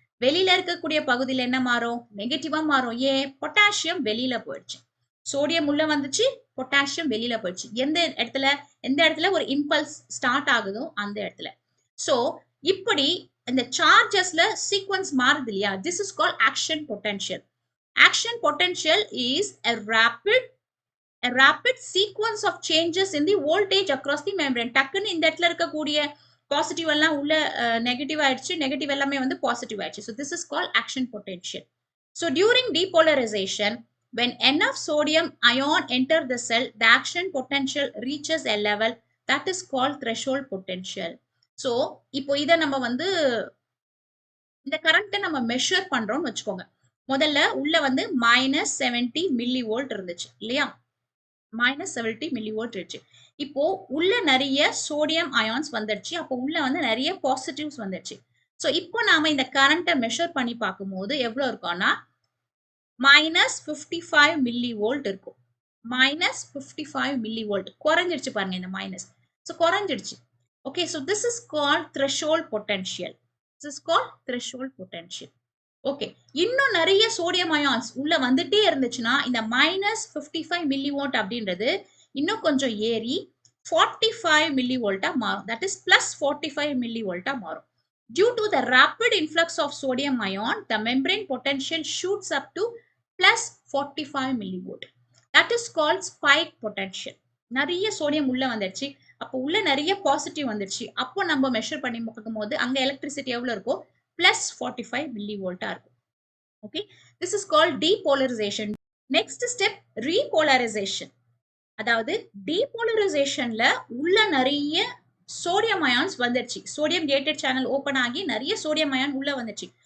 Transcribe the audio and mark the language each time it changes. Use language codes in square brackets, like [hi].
[ta] வெளியில இருக்கக்கூடிய பகுதியில என்ன மாறும், நெகட்டிவா மாறும். ஏன், பொட்டாசியம் வெளியில போயிடுச்சு. சோடியம் உள்ள வந்துச்சு, பொட்டாசியம் வெளியில போயிடுச்சு. எந்த இடத்துல ஒரு இம்பல்ஸ் ஸ்டார்ட் ஆகுதோ அந்த இடத்துல. சோ இப்படி இந்த சார்ஜஸ்ல சீக்வன்ஸ் மாறுது இல்லையா, this is called action potential. [en] Action potential is a rapid sequence of changes in the voltage across the membrane. [ta] டக்குன்னு இந்த இடத்துல இருக்கக்கூடிய பாசிட்டிவ் எல்லாம் உள்ள நெகட்டிவ் ஆயிடுச்சு, நெகட்டிவ் எல்லாமே வந்து பாசிட்டிவ் ஆயிடுச்சு. [en] So this is called action potential. So during depolarization, when enough sodium ion enter the cell, the action potential reaches a level that is called threshold potential. [ta] So இப்போ இதை நம்ம வந்து இந்த கரண்ட்டை நம்ம மெஷர் பண்றோம்னு வச்சுக்கோங்க. முதல்ல உள்ள வந்து -70 மில்லி வோல்ட் இருந்துச்சு இல்லையா, -70 மில்லி வோல்ட் இருந்துச்சு. இப்போ உள்ள நிறைய சோடியம் அயான்ஸ் வந்துடுச்சு, அப்போ உள்ள வந்து நிறைய பாசிட்டிவ்ஸ் வந்துடுச்சு. ஸோ இப்போ நாம இந்த கரண்ட்டை மெஷர் பண்ணி பார்க்கும்போது எவ்வளவு இருக்கும்னா -55 மில்லி வோல்ட் இருக்கும். -55 மில்லி வோல்ட் குறைஞ்சிடுச்சு பாருங்க இந்த minus. So குறைஞ்சிடுச்சு. [en] Okay, so this is called threshold potential. This is called threshold potential. [ta] Okay, இன்னும் நிறைய சோடியம் அயான்ஸ் உள்ள வந்துட்டே இருந்துச்சுன்னா இந்த -55 மில்லி வோல்ட் அப்படின்றது இன்னும் கொஞ்சம் ஏறி 45 மில்லி வோல்ட்டா மாறும். [en] That is +45 மில்லி வோல்ட்டா மாறும். Due to the rapid influx of sodium ion, the membrane potential shoots up to +45 millivolt. That is called spike potential. [ta] நிறைய சோடியம் உள்ள வந்துடுச்சு, அப்போ உள்ள நிறைய பாசிட்டிவ் வந்துடுச்சு. அப்போ நம்ம மெஷர் பண்ணி பார்க்கும்போது அங்க எலக்ட்ரிசிட்டி எவ்வளவு இருக்கும், +45 millivolt இருக்கும். [en] Okay, this is called depolarization. Next step repolarization. [ta] அதாவது டீபோலரைசேஷன்ல உள்ள நிறைய சோடியம் அயான்ஸ் வந்துருச்சு, சோடியம் கேட்டட் சேனல் ஓபன் ஆகி நிறைய சோடியம் அயான் உள்ள வந்துச்சு.